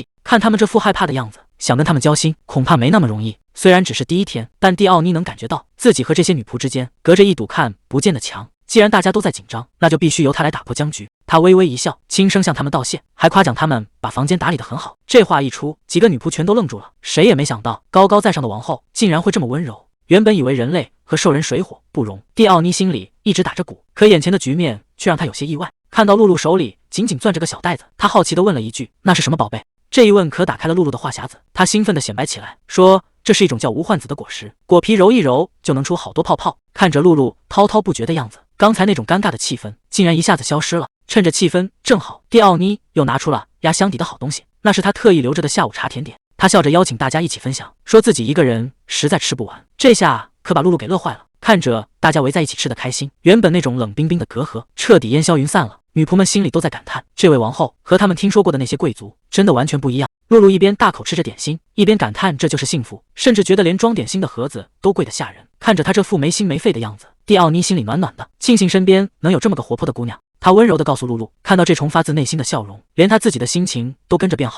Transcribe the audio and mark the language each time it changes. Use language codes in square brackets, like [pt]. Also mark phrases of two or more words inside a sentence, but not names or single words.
[zh] 看他們這副害怕的樣子，想跟他們交心恐怕沒那麼容易。雖然只是第1天，但蒂奧尼能感覺到自己和這些女僕之間隔着一堵看不見的牆。既然大家都在緊張，那就必須由他來打破僵局。他微微一笑，輕聲向他們道謝，還誇獎他們把房間打理得很好。這話一出，幾個女僕全都愣住了。誰也沒想到，高高在上的王後竟然會這麼溫柔。原本以為人類和獸人水火不容，蒂奧尼心裡一直打着鼓，可眼前的局面卻讓他有些意外。看到露露手裡緊緊攥着個小袋子，他好奇地問了一句：“那是什麼寶貝？” 這一問可打開了露露的話匣子，她興奮地顯擺起來，說：“這是一種叫無患子的果實，果皮揉一揉就能出好多泡泡。” 看着露露滔滔不絕的樣子，剛才那種尷尬的氣氛竟然一下子消失了。趁着氣氛正好，蒂奧尼又拿出了壓箱底的好東西，那是他特意留着的下午茶甜點。他笑着邀請大家一起分享，說自己一個人實在吃不完。這下可把露露給樂壞了，看着大家圍在一起吃得開心，原本那種冷冰冰的隔閡徹底煙消雲散了。女僕們心裡都在感嘆，這位王後和他們聽說過的那些貴族真的完全不一樣。露露一邊大口吃着點心，一邊感嘆這就是幸福，甚至覺得连裝點心的盒子都貴得嚇人。看着她這副沒心沒肺的樣子，蒂奧尼心裡暖暖的，慶幸身邊能有這麼個活潑的姑娘。他溫柔地告訴露露，看到這種發自內心的笑容，連他自己的心情都跟着變好了。